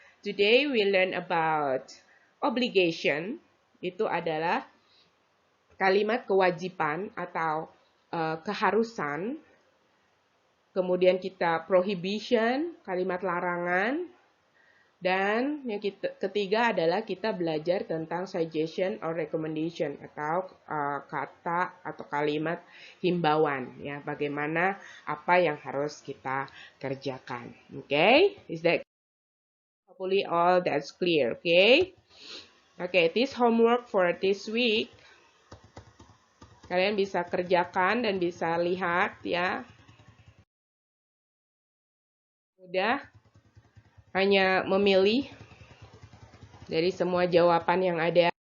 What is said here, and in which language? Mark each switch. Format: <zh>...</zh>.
<en>Today we learn about obligation.</en> <id>Itu adalah kalimat kewajiban atau keharusan. Kemudian kita prohibition, kalimat larangan. Dan yang ketiga adalah kita belajar tentang</id> <en>suggestion or recommendation</en> <id>atau kata atau kalimat himbauan. Ya, bagaimana apa yang harus kita kerjakan.</id> <en>Okay? Is that hopefully all that's clear, okay? Okay, this homework for this week.</en> <id>Kalian bisa kerjakan dan bisa lihat ya. Mudah. Hanya memilih dari semua jawaban yang ada.</id>